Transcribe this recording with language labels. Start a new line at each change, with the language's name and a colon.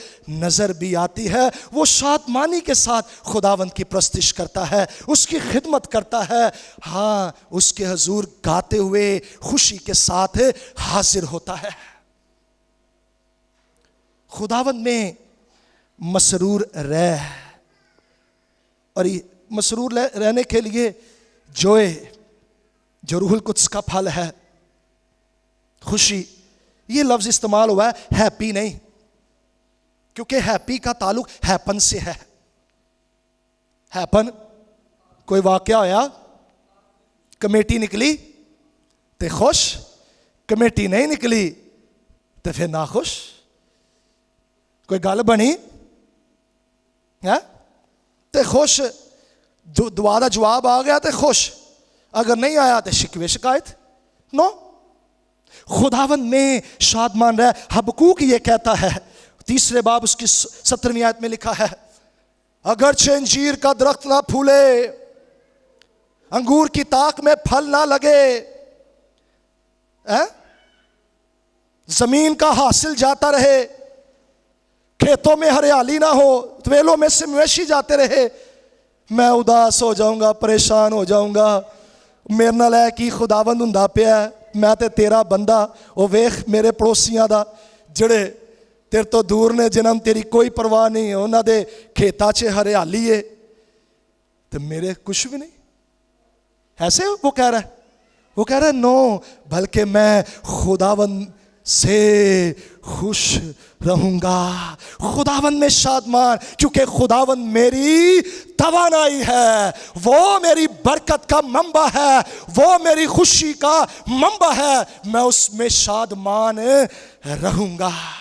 Urdu: نظر بھی آتی ہے، وہ شادمانی کے ساتھ خداوند کی پرستش کرتا ہے، اس کی خدمت کرتا ہے، ہاں اس کے حضور گاتے ہوئے خوشی کے ساتھ حاضر ہوتا ہے۔ خداوند میں مسرور رہ، اور مسرور رہنے کے لیے جو روح القدس کا پھل ہے، خوشی. یہ لفظ استعمال ہوا ہے ہیپی نہیں, کیونکہ ہیپی کا تعلق ہیپن سے ہے.
Punjabi: ہیپن کوئی واقعہ ہویا, کمیٹی نکلی تے خوش, کمیٹی نہیں نکلی تے پھر ناخوش. کوئی گل بنی تے خوش, دعا دا جواب آ گیا تے خوش, اگر نہیں آیا تے شکوے شکایت.
Urdu: نو, خداوند میں شادمان رہ. حبقوق یہ کہتا ہے 3 باب اس کی 17ویں آیت میں لکھا ہے, اگرچہ انجیر کا درخت نہ پھولے, انگور کی تاک میں پھل نہ لگے, زمین کا حاصل جاتا رہے, کھیتوں میں ہریالی نہ ہو, طویلوں میں سے مویشی جاتے رہے, میں اداس ہو جاؤں گا, پریشان ہو جاؤں گا.
Punjabi: میرے نال ہے کہ خداوند ہوندا پیا, میں تے تیرا بندہ. او ویخ میرے پڑوسیاں دا جڑے تیرے تو دور نے, جنہاں تیری کوئی پرواہ نہیں, انہاں دے کھیتاں 'چ ہریالی ہے تے میرے کچھ بھی نہیں.
Urdu: ایسے وہ کہہ رہا ہے, وہ کہہ رہا ہے نو, بلکہ میں خداوند سے خوش رہوں گا. خداوند میں شادمان, کیونکہ خداوند میری توانائی ہے, وہ میری برکت کا منبع ہے, وہ میری خوشی کا منبع ہے, میں اس میں شادمان رہوں گا.